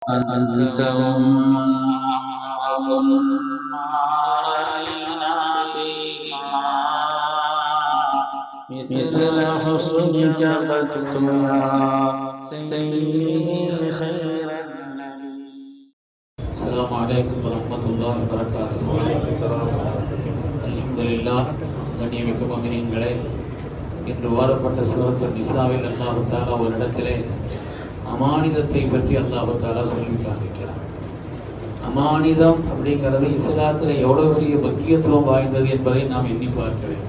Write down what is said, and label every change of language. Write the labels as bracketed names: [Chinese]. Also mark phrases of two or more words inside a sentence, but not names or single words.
[Arabic] أنت وما كنا علينا بهما مثل حسنك قد يا سيدي خير النبي. السلام عليكم ورحمة الله وبركاته. அல்ஹம்துலில்லாஹ். [Tamil] கண்ணியமிக்க முஃமினீன்களே, இன்று ஓதப்பட்ட சூரத்துல் நிசாவில் [Arabic] الله تعالى [Tamil] ஒரு இடத்திலே அமானிதத்தை பற்றி [Arabic] الله تعالى [Tamil] சொல்லி காண்பிக்கிறார். அமானிதம் அப்படிங்கிறது இஸ்லாத்தில் எவ்வளோ பெரிய முக்கியத்துவம் வாய்ந்தது என்பதை நாம் எண்ணி பார்க்க வேண்டும்.